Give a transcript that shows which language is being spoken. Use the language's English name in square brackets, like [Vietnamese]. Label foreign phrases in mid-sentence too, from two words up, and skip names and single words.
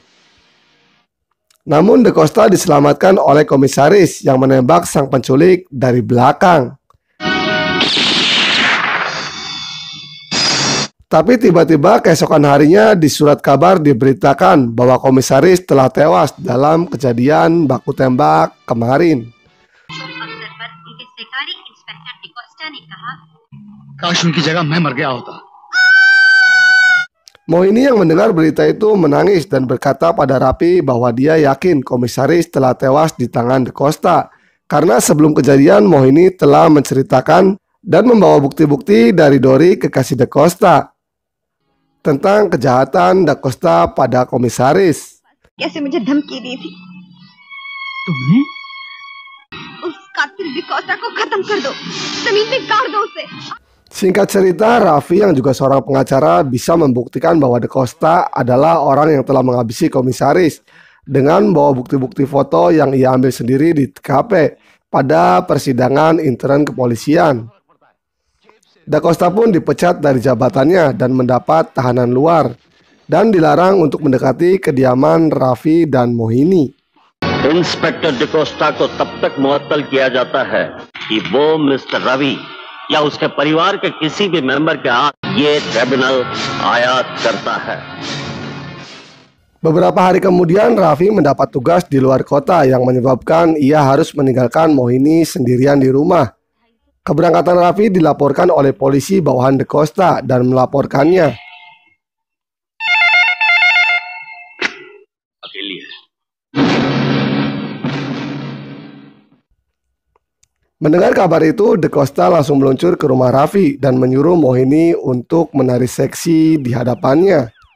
[Indonesian] Namun De Costa diselamatkan oleh komisaris yang menembak sang penculik dari belakang. Tapi tiba-tiba keesokan harinya di surat kabar diberitakan bahwa komisaris telah tewas dalam kejadian baku tembak kemarin. [Hindi] काश उनकी जगह मैं मर गया होता. [Indonesian] Mohini yang mendengar berita itu menangis dan berkata pada Raffi bahwa dia yakin komisaris telah tewas di tangan De Costa. Karena sebelum kejadian Mohini telah menceritakan dan membawa bukti-bukti dari Dori kekasih De Costa tentang kejahatan De Costa pada komisaris. [Hindi] कैसे मुझे धमकी दी थी. तुमने उस कातिल De Costa को खत्म कर दो. जमीन पे गाड़ दो उसे. [Indonesian] Singkat cerita, Raffi yang juga seorang pengacara bisa membuktikan bahwa De Costa adalah orang yang telah menghabisi komisaris dengan membawa bukti-bukti foto yang ia ambil sendiri di TKP pada persidangan intern kepolisian. De Costa pun dipecat dari jabatannya dan mendapat tahanan luar dan dilarang untuk mendekati kediaman Raffi dan Mohini. [Hindi] इंस्पेक्टर डिकोस्टा को तब तक मुअत्तल किया जाता है कि वो मिस्टर रवि या उसके परिवार के किसी भी मेंबर के हाथ ये ट्रिब्यूनल आयात करता है. [Indonesian] Beberapa hari kemudian Raffi mendapat tugas di luar kota yang menyebabkan ia harus meninggalkan Mohini sendirian di rumah. Keberangkatan Raffi dilaporkan oleh polisi bawahan De Costa dan melaporkannya. Mendengar kabar itu, De Costa langsung meluncur ke rumah Raffi dan menyuruh Mohini untuk menari seksi di hadapannya.